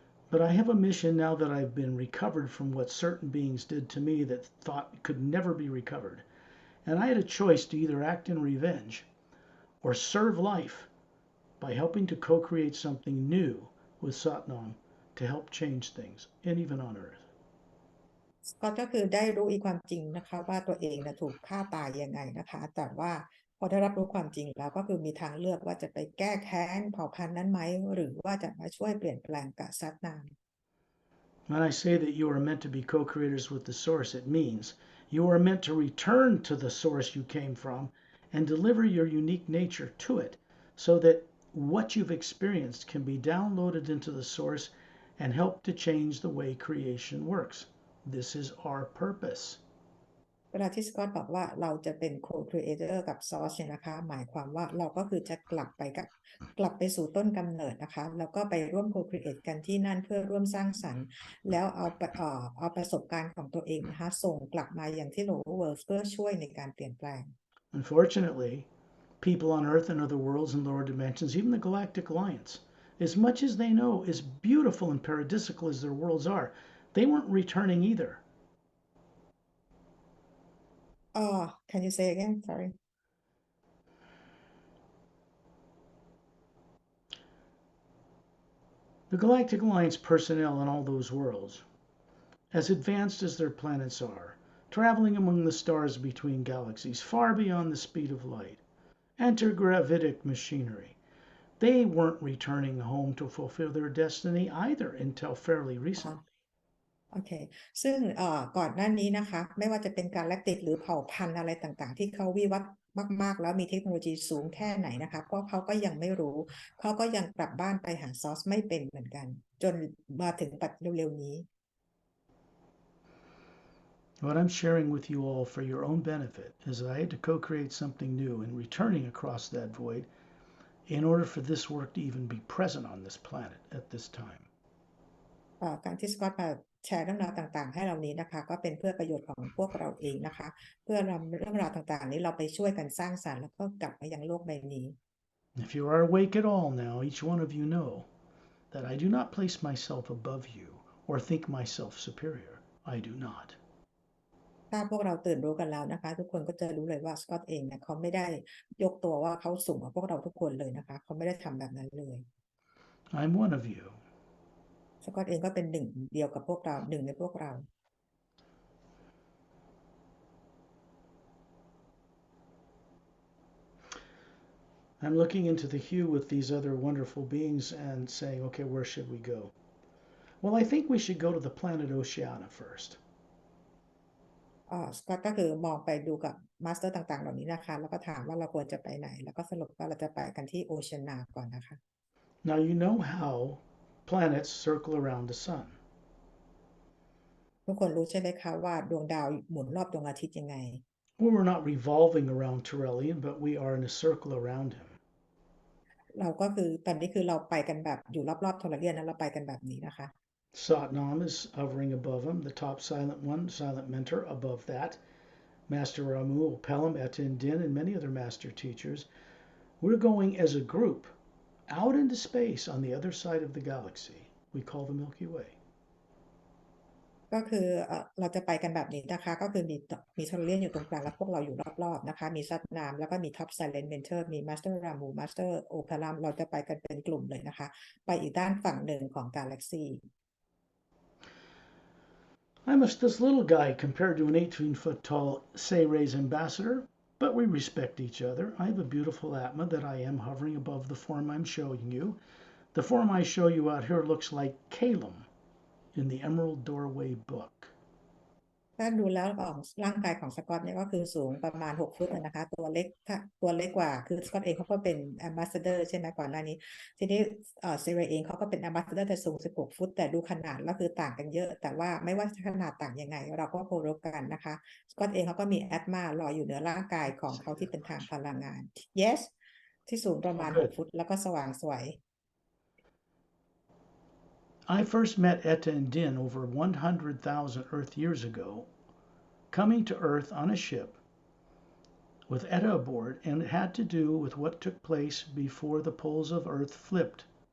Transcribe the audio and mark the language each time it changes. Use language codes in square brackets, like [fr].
[en] But I have a mission now that I've been recovered from what certain beings did to me that thought could never be recovered. And I had a choice to either act in revenge or serve life by helping to co create something new with Satnam to help change things, and even on Earth. [th] สกอตก็คือได้รู้อีกความจริงนะคะว่าตัวเองนะถูกฆ่าตายยังไงนะคะแต่ว่าพอได้รับรู้ความจริงแล้วก็คือมีทางเลือกว่าจะไปแก้แค้นเผ่าพันธุ์นั้นไหมหรือว่าจะมาช่วยเปลี่ยนแปลงกับซัดนาม [en] When I say that you are meant to be co creators with the Source, it means you are meant to return to the Source you came from and deliver your unique nature to it so that what you've experienced can be downloaded into the Source and help to change the way creation works. This is our purpose. [th] เวลาที่สกอตบอกว่าเราจะเป็น co-creator กับซอสเนี่ยนะคะหมายความว่าเราก็คือจะกลับไปสู่ต้นกำเนิดนะคะแล้วก็ไปร่วม co-create กันที่นั่นเพื่อร่วมสร้างสรรค์แล้วเอาประสบการณ์ของตัวเองนะคะส่งกลับมาอย่างที่ [en] lower world [th] เพื่อช่วยในการเปลี่ยนแปลง [en] Unfortunately, people on Earth and other worlds and lower dimensions, even the Galactic Alliance, as much as they know, as beautiful and paradisical as their worlds are, they weren't returning either. Can you say again? Sorry. The Galactic Alliance personnel in all those worlds, as advanced as their planets are, traveling among the stars between galaxies, far beyond the speed of light, antigravitic machinery, they weren't returning home to fulfill their destiny either until fairly recently. [th] โอเคซึ่งก่อนหน้านี้นะคะไม่ว่าจะเป็นกาแล็กติกหรือเผ่าพันธุ์อะไรต่างๆที่เขาวิวัฒน์มากๆแล้วมีเทคโนโลยีสูงแค่ไหนนะคะก็เขาก็ยังไม่รู้เขาก็ยังกลับบ้านไปหาซอสไม่เป็นเหมือนกันจนมาถึงปัจจุบันเร็วๆนี้ [en] What I'm sharing with you all for your own benefit is that I had to co-create something new and returning across that void in order for this work to even be present on this planet at this time. [th] การที่สกอตมาแชร์เรื่องราวต่างๆให้เรานี้นะคะก็เป็นเพื่อประโยชน์ของพวกเราเองนะคะเพื่อนำเรื่องราวต่างๆนี้เราไปช่วยกันสร้างสรรค์แล้วก็กลับมายังโลกใบนี้ [en] If you are awake at all now, each one of you know that I do not place myself above you or think myself superior. I do not. [th] ถ้าพวกเราตื่นรู้กันแล้วนะคะทุกคนก็จะรู้เลยว่าสกอตเองเนี่ยเขาไม่ได้ยกตัวว่าเขาสูงกว่าพวกเราทุกคนเลยนะคะเขาไม่ได้ทำแบบนั้นเลย [en] I'm one of you. [th] สกอตเองก็เป็นหนึ่งเดียวกับพวกเราหนึ่งในพวกเรา [en] I'm looking into the hue with these other wonderful beings and saying, okay, where should we go? Well, I think we should go to the planet Oceania first. [th] สกอตก็คือมองไปดูกับมาสเตอร์ต่างๆเหล่านี้นะคะแล้วก็ถามว่าเราควรจะไปไหนแล้วก็สรุปว่าเราจะไปกันที่โอเชียนาก่อนนะคะ [en] Now, you know how planets circle around the sun. [th] ทุกคนรู้ใช่ไหมคะว่าดวงดาวหมุนรอบดวงอาทิตย์ยังไง [en] Well, we're not revolving around Turelian, but we are in a circle around him. [th] เราก็คือตอนนี้คือเราไปกันแบบอยู่รอบๆโทรเลียนนะเราไปกันแบบนี้นะคะ [en] Satnam is hovering above him, the top silent one, silent mentor above that. Master Ramu, Pelham, Etin Din, and many other master teachers. We're going as a group out into space on the other side of the galaxy. We call the Milky Way. [th] ก็คือเราจะไปกันแบบนี้นะคะก็คือมีโทรเลียนอยู่ตรงกลางแล้วพวกเราอยู่รอบๆนะคะมีซัดนามแล้วก็มีท็อปไซเลนเมนเทอร์มีมาสเตอร์รามูมาสเตอร์โอพารัมเราจะไปกันเป็นกลุ่มเลยนะคะไปอีกด้านฝั่งหนึ่งของกาแล็กซี [en] I'm this little guy compared to an 18-foot tall Sayres ambassador, but we respect each other. I have a beautiful Atma that I am hovering above the form I'm showing you. The form I show you out here looks like Calum in the Emerald Doorway book. [th] ถ้าดูแล้วของร่างกายของสกอตเนี่ยก็คือสูงประมาณ6 ฟุตนะคะตัวเล็กตัวเล็กกว่าคือสกอตเองเขาก็เป็นแอมบาสเดอร์ใช่ไหมก่อนหน้านี้ทีนี้เซเรเองเขาก็เป็นแอมบาสเดอร์แต่สูง16 ฟุตแต่ดูขนาดแล้วคือต่างกันเยอะแต่ว่าไม่ว่าขนาดต่างยังไงเราก็เคารพกันนะคะสกอตเองเขาก็มีแอตมาลอยอยู่เหนือร่างกายของเขาที่เป็นทางพลังงาน yes ที่สูงประมาณ6 ฟุตแล้วก็สว่างสวย [en] I first met Etta and Din over 100,000 Earth years ago, coming to Earth on a ship with Etta aboard, and it had to do with what took place before the poles of Earth flipped.